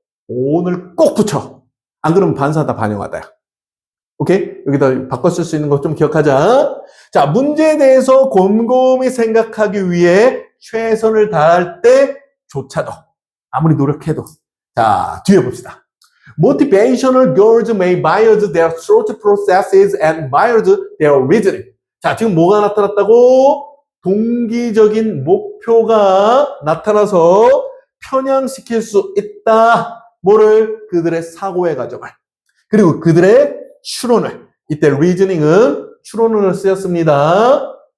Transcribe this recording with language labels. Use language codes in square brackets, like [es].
[ko] 오늘 꼭 붙여. 안 그러면 반사다 반영하다야. 오케이? 여기다 바꿔 쓸 수 있는 거 좀 기억하자. 자, 문제에 대해서 곰곰이 생각하기 위해 최선을 다할 때조차도 아무리 노력해도. 자, 뒤에 봅시다. [en] Motivational goals may bias their thought processes and bias their reasoning. [ko] 자, 지금 뭐가 나타났다고? 동기적인 목표가 나타나서 편향시킬 수 있다. 뭐를? 그들의 사고의 과정을. 그리고 그들의 추론을. 이때 reasoning은 추론을 쓰였습니다.